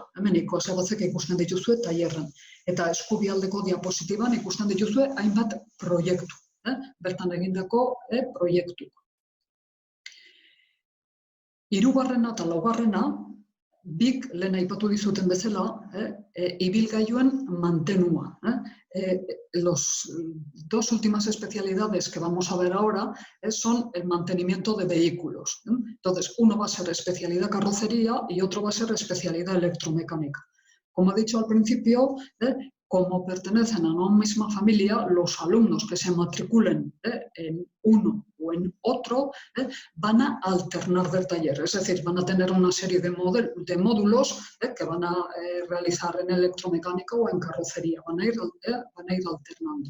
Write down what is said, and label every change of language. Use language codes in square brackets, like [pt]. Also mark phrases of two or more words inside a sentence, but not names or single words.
[eu] Hemen ikusten ikusten dituzue tailerran. Eta eskubialdeko diapositiban ikusten dituzue hainbat proiektu. Bertan egindako proiektu. Hirugarrena eta laugarrena, bik lehen aipatu dizuten bezala, ibilgailuen mantenua. [es] Las dos últimas especialidades que vamos a ver ahora son el mantenimiento de vehículos. Entonces, uno va a ser especialidad carrocería y otro va a ser especialidad electromecánica. Como he dicho al principio, como pertenecen a una misma familia, los alumnos que se matriculen en uno o en otro van a alternar del taller, es decir, van a tener una serie de módulos que van a realizar en electromecánica o en carrocería, van a ir alternando.